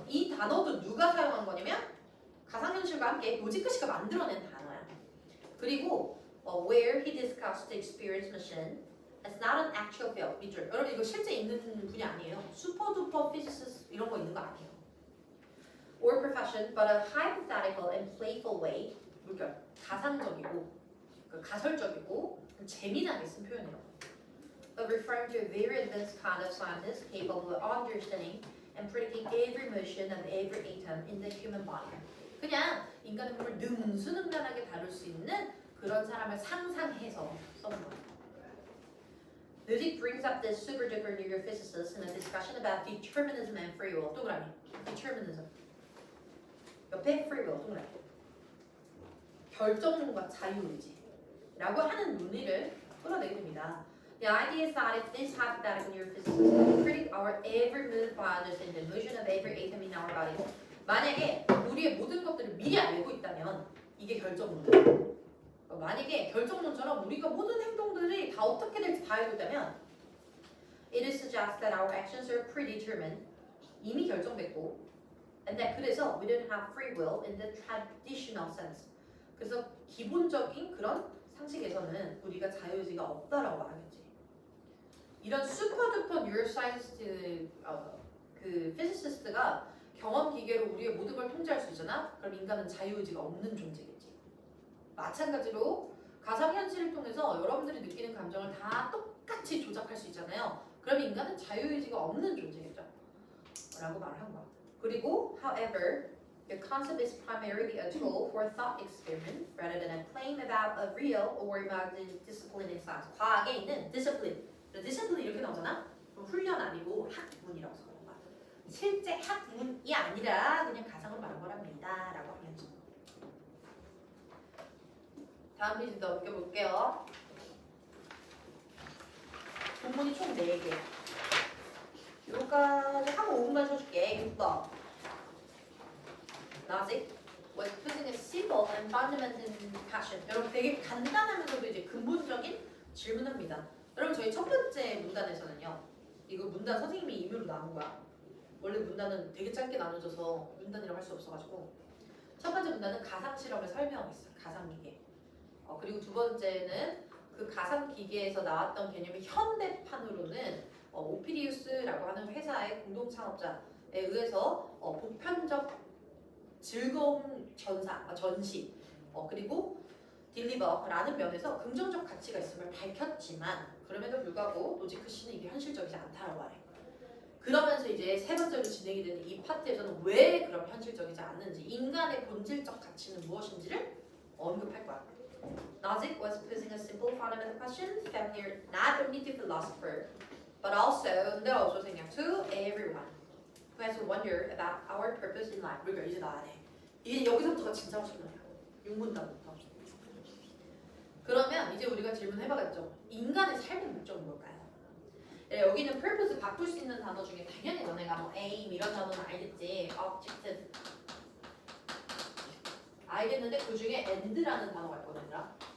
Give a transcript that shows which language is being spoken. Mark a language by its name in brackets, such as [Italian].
[Korean] 이 단어도 누가 사용한 거냐면 가상현실과 함께 노지크 씨가 만들어낸 단어야. 그리고 [English] where he discussed the experience machine as not an actual field. [Korean] 밑줄. 여러분 이거 실제 있는 분이 아니에요. 슈퍼두퍼 피지시스트 이런 거 있는 거 아니에요. [English] Or profession, but a hypothetical and playful way. [Korean] 물결. 가상적이고 가설적이고 재미나게 쓴 표현이에요. [English] But referring to a very advanced kind of scientist capable of understanding and predicting every motion of every atom in the human body. [Korean] 그냥 인간의 몸을 능수능란하게 다룰 수 있는 그런 사람을 상상해서 써본 거예요. [English] Nozick brings up this super duper neurophysicist in a discussion about determinism and free will. [Korean] 동그라미. determinism. 옆에 free will. 동그라미. 결정론과 자유의지라고 하는 논의를 끌어내게 됩니다. [English] The idea is that if this hypothetical neurophysicist can predict our every move by understanding the motion of every atom in our body, [Korean] 만약에 우리의 모든 것들을 미리 알고 있다면 이게 결정론이에요. 만약에 결정론처럼 우리가 모든 행동들이 다 어떻게 될지 다 알고 있다면 [English] it is suggest that our actions are predetermined, [Korean] 이미 결정됐고, [English] and that [Korean] 그래서 [English] we don't have free will in the traditional sense. [Korean] 그래서 기본적인 그런 상식에서는 우리가 자유의지가 없다라고 말하겠지. 이런 슈퍼두퍼 뉴로사이언티스트 그 피지시스트가 경험 기계로 우리의 모든 걸 통제할 수 있잖아? 그럼 인간은 자유의지가 없는 존재겠지. 마찬가지로 가상현실을 통해서 여러분들이 느끼는 감정을 다 똑같이 조작할 수 있잖아요. 그럼 인간은 자유의지가 없는 존재겠죠. 라고 말을 한 거야. 그리고 [English] however, the concept is primarily a tool for thought experiment rather than a claim about a real or imagined discipline in science. [Korean] 과학에 있는 discipline. discipline 이렇게 나오잖아? 그럼 훈련 아니고 학문이라고 써. 실제 학문이 아니라 그냥 가상으로 말한 거랍니다. 라고 하면서 다음 페이지 넘겨볼게요. 본문이 총 4개. 요거까지 하고 5분만 써줄게. 6번. [English] Nozick was putting a simple and fundamental question. [Korean] 여러분 되게 간단하면서도 이제 근본적인 질문합니다. 여러분 저희 첫 번째 문단에서는요. 이거 문단 선생님이 임의로 나눈 거야. 원래 문단은 되게 짧게 나눠져서 문단이라고 할 수 없어가지고 첫 번째 문단은 가상 실험을 설명하고 있어요. 가상 기계. 그리고 두 번째는 그 가상 기계에서 나왔던 개념이 현대판으로는 오피디우스라고 하는 회사의 공동 창업자에 의해서 보편적 즐거움 전시 그리고 딜리버라는 면에서 긍정적 가치가 있음을 밝혔지만 그럼에도 불구하고 노지크 씨는 이게 현실적이지 않다라고 말해요. 그러면서 이제 세 번째로 진행이 되는 이 파트에서는 왜 그럼 현실적이지 않는지 인간의 본질적 가치는 무엇인지를 언급할 거야. [English] Nozick was posing a simple fundamental question familiar not only to philosopher but also to everyone who has wondered about our purpose in life. [Korean] 그러니까 이제 나와야 돼. 이게 여기서부터가 진짜 질문이야. 6문단부터. 그러면 이제 우리가 질문해봐야겠죠. 인간의 삶의 목적은 뭘까요? 여기는 purpose 바꿀 수 있는 단어 중에 당연히 너네가 뭐 aim 이런 단어는 알겠지. objective 알겠는데 그 중에 and라는 단어가 있거든. 얘들아.